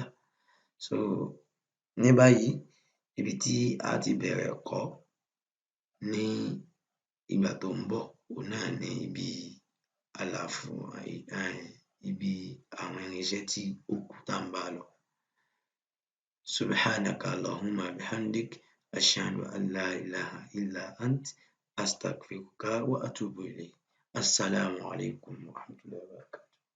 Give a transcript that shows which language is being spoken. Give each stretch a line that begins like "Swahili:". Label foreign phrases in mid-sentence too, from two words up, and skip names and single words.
Yoruba: So ní báyìí ibi tí a ti bẹ̀rẹ̀ ẹ̀kọ́ ní ìgbà tó ń bọ̀ òun náà ni ibi àlàfo ibi àwọn irinṣẹ́ tí ó kù tá ń bá lọ.
Arabic: سبحانك اللهم بحمدك أشهد أن لا إله إلا أنت أستغفرك وأتوب إليك. السلام عليكم ورحمة الله وبركاته.